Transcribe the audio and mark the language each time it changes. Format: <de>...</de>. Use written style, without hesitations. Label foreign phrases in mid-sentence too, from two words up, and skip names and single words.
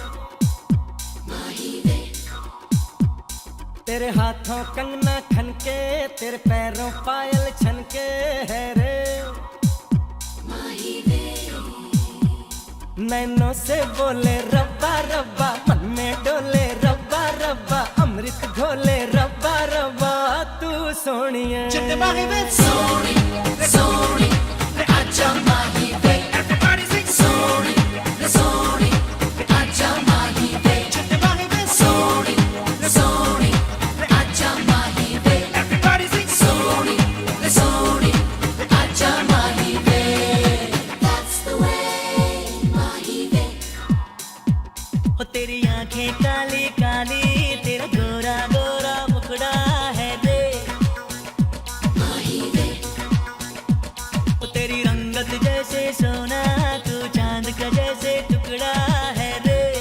<hi>तेरे हाथों कंगना खनके तेरे पैरों पायल छनके है रे नैनों से बोले रब्बा रब्बा मन में डोले रब्बा रब्बा अमृत घोले रब्बा रब्बा तू सोनिया</hi> <en>Sorry, sorry,</en> <pa>ਅੱਛਾ ਮਾਹੀ ਵੇ.</pa> <en>Everybody sing sorry, sorry,</en> <pa>ਅੱਛਾ ਮਾਹੀ ਵੇ.</pa> <en>Sorry, sorry,</en> <pa>ਅੱਛਾ ਮਾਹੀ ਵੇ.</pa> <en>Everybody sing sorry, sorry,</en> <pa>ਅੱਛਾ ਮਾਹੀ ਵੇ.</pa> <en>That's the way</en> <pa>ਮਾਹੀ ਵੇ.</pa> <hi>ओ तेरी आंखें काली काली तेरा गोरा गोरा मुखड़ा है रे ओ तेरी रंगत जैसे सोना तू चांद का जैसे टुकड़ा है रे</hi>